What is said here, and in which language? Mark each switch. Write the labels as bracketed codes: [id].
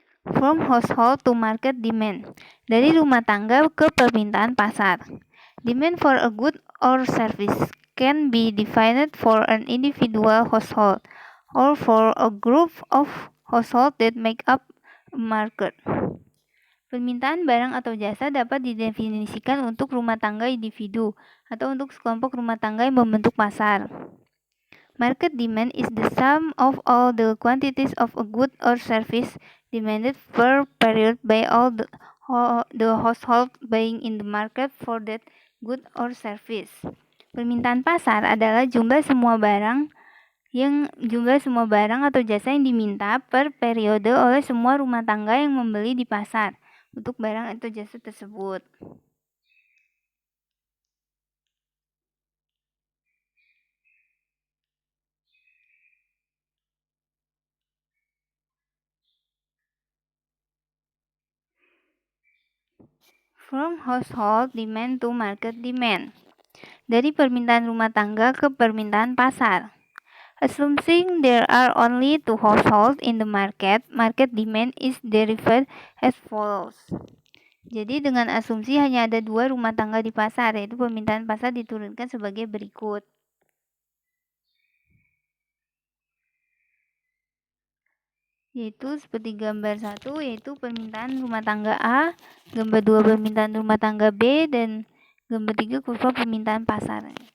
[en] From household to market demand. [id] Dari rumah tangga ke permintaan pasar. [en] Demand for a good or service can be defined for an individual household or for a group of household that make up a market. [id] Permintaan barang atau jasa dapat didefinisikan untuk rumah tangga individu atau untuk sekelompok rumah tangga yang membentuk pasar. [en] Market demand is the sum of all the quantities of a good or service demanded per period by all the household buying in the market for that good or service. [id] Permintaan pasar adalah jumlah semua barang atau jasa yang diminta per periode oleh semua rumah tangga yang membeli di pasar untuk barang atau jasa tersebut. [en] From household demand to market demand. [id] Dari permintaan rumah tangga ke permintaan pasar. [en] Assuming there are only two households in the market demand is derived as follows. [id] Jadi dengan asumsi hanya ada 2 rumah tangga di pasar, yaitu permintaan pasar diturunkan sebagai berikut. yaitu seperti gambar 1 yaitu permintaan rumah tangga A, gambar 2 permintaan rumah tangga B, dan gambar 3 kurva permintaan pasar.